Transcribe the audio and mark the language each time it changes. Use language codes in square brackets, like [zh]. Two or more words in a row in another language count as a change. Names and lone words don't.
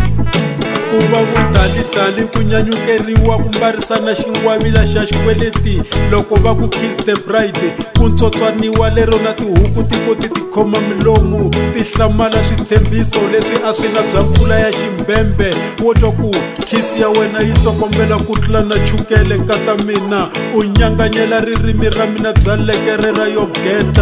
[ts] Ku va vutalitali ku nyanyukeriwa ku mbarisana xingwavila xa xikweleti loko va ku [en] kiss the bride. [ts] Ku tsotswaniwa lero na tihuku ti koti ti khoma milomu ti hlamala switshembiso leswi a swi nga bya mpfula ya ximbembe. Wo twa ku kiss ya wena yi tsokombela ku tlula na chukele nkata mina. U nyanganyela ririmi ra mina bya lekerera yo geta.